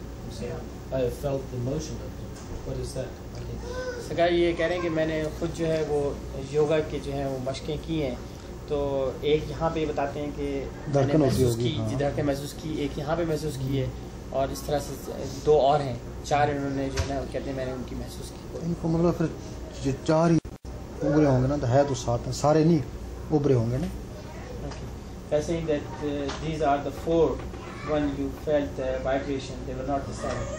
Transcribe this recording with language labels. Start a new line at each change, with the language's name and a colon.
English: So I have felt the motion of them. What is that?
Hindi: सगाई ये कह रहे हैं कि मैंने खुद जो है वो योगा के जो है वो मशकें की हैं, तो एक यहाँ पे बताते हैं कि मैंने महसूस की, धड़कन महसूस की, एक यहाँ पे महसूस की है, और इस तरह से 2 और हैं, 4 इन्होंने जो है ना कहते हैं मैंने उनकी महसूस की। इनको मतलब फिर 4 ही उभरे होंगे ना, तो है तो 7 हैं, सारे नहीं उभरे होंगे ना।
English: They're saying that these are the 4 when you felt the vibration, they were not the 7.